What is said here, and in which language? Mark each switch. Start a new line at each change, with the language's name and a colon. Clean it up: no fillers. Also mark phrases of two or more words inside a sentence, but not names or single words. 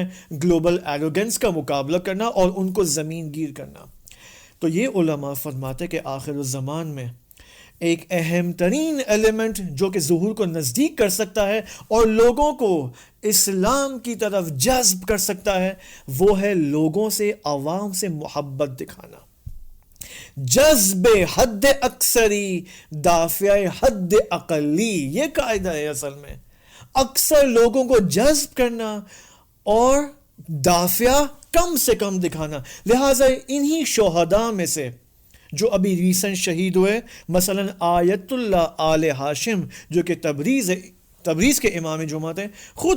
English: global arrogance
Urdu: کا مقابلہ کرنا اور ان کو زمین گیر کرنا. تو یہ علماء فرماتے کہ آخر الزمان میں ایک اہم ترین ایلیمنٹ جو کہ ظہور کو نزدیک کر سکتا ہے اور لوگوں کو اسلام کی طرف جذب کر سکتا ہے، وہ ہے لوگوں سے، عوام سے محبت دکھانا۔
Persian: جذب حد اکثری دافع حد اقلی،
Urdu: یہ قاعدہ ہے اصل میں، اکثر لوگوں کو جذب کرنا اور دافع کم سے کم دکھانا۔ لہٰذا انہی شہداء میں سے جو ابھی ریسنٹ شہید ہوئے، مثلا آیت اللہ آل ہاشم جو کہ تبریز کے امام جماعت ہیں، خود